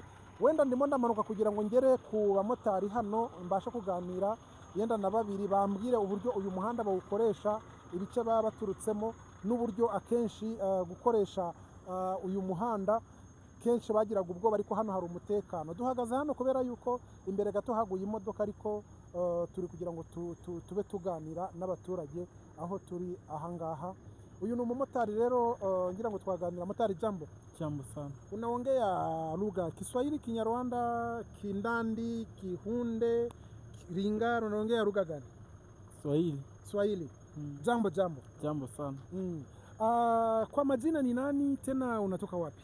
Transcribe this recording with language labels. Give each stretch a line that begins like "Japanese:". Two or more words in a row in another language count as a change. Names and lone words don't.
Kinyarwanda: Wenda ndimo ndamanuka kugira ngo ngere ku bamotari hano mbasha kuganira yenda na babiri bambwire uburyo uyu muhanda bawukoresha, ibice baba baturutsemo, n'uburyo akenshi gukoresha uyu muhanda kenshi bagiraga ubwoba, ariko hano hari umutekano. Duhagaze hano kubera yuko imbere gato haguye imodoka, ariko turi kugira ngo tube tuganira n'abaturage aho turi ahangaha. Uyu ni umumotari rero, ngira ngo twaganira. Motari,
Swahili: jambo. Jambo sana. Unaongea lugha Kiswahili, Kinyarwanda, Kindandi, Kihunde, Lingala, unaongea lugha gani? Swahili. Swahili. Jambo. Jambo sana. Kwa majina ni nani tena, unatoka wapi?